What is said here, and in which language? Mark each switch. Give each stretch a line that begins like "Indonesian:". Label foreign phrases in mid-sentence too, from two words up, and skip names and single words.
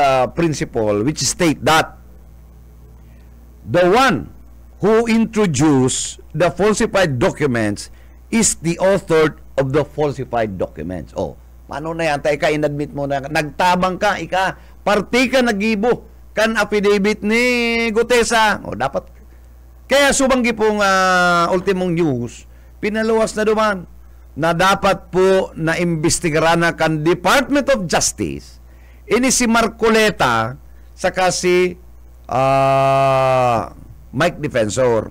English: principle which state that the one who introduced the falsified documents is the author of the falsified documents.
Filipino: Paano na yan?
Bikol: Tayo ka, inadmit mo na nagtabang ka, parti ka nagibo kan affidavit ni Gutesa. Dapat. Kaya Subanggi pong ultimong news, pinaluwas na duman na dapat po na imbestigaran na kan Department of Justice ini si Marcoleta saka si Mike Defensor.